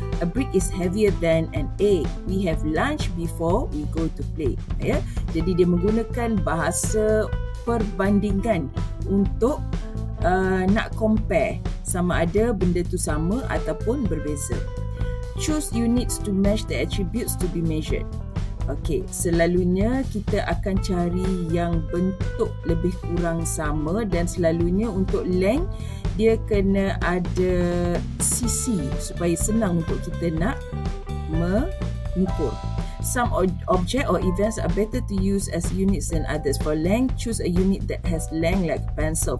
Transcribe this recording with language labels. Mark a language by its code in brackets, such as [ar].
[en] A brick is heavier than an egg. We have lunch before we go to play. [ms] Ya, jadi dia menggunakan bahasa perbandingan untuk nak compare sama ada benda tu sama ataupun berbeza. [en] Choose units to match the attributes to be measured. [ms] Okey, selalunya kita akan cari yang bentuk lebih kurang sama, dan selalunya untuk length dia kena ada sisi supaya senang untuk kita nak mengukur. [en] Some object or events are better to use as units than others. For length, choose a unit that has length like pencil.